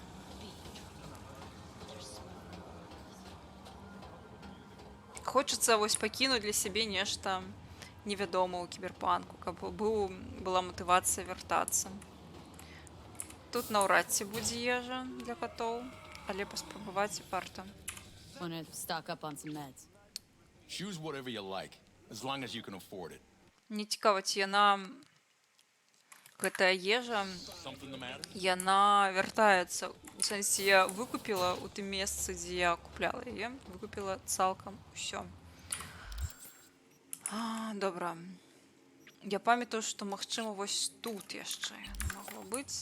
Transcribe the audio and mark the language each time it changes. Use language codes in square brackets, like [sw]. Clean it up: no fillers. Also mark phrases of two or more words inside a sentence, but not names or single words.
[be] Хочацца вось пакінуць для сябе нешта невядома ў кіберпанку, каб была матывацыя вяртацца. Тут наўрад ці будзе ежа для катоў, але паспрабаваць і варта. [en] Wanna stock up on some meds. Choose whatever you like, as long as you can afford it. [be] Не цікава, ці яна гэтая ежа, [en] Something the matter? [be] яна вяртаецца. У сэнсе, я выкупіла ў тым месцы, дзе я купляла яе, выкупіла цалкам усё. Добра. Я памятаю, што магчыма вось тут яшчэ магло быць.